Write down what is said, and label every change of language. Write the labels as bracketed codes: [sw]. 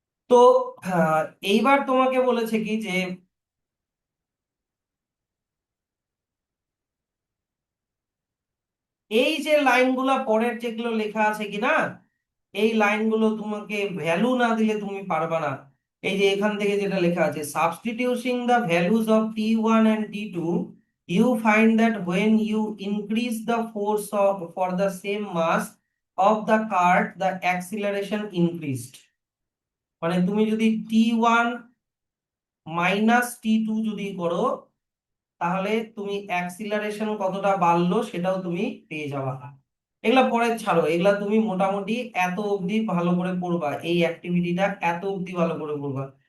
[bn] তো এইবার তোমাকে বলেছে কি যে এই যে লাইনগুলা পরের যেগুলো লেখা আছে কিনা, এই লাইনগুলো তোমাকে ভ্যালু না দিলে তুমি পারবা না। এই যে এখান থেকে যেটা লেখা আছে, [en] Substituting the values of t1 and t2, you find that when you increase the force of for the same mass of the cart, the acceleration increased। [bn] মানে তুমি যদি t1 মাইনাস t2 যদি করো, তাহলে তুমি অ্যাক্সিলারেশন কতটা বাড়লো সেটাও তুমি পেয়ে যাবা। এগুলা পরে ছাড়ো, এগুলা তুমি মোটামুটি এত অবধি ভালো করে পড়বা, এই অ্যাক্টিভিটিটা এত অবধি ভালো করে পড়বা।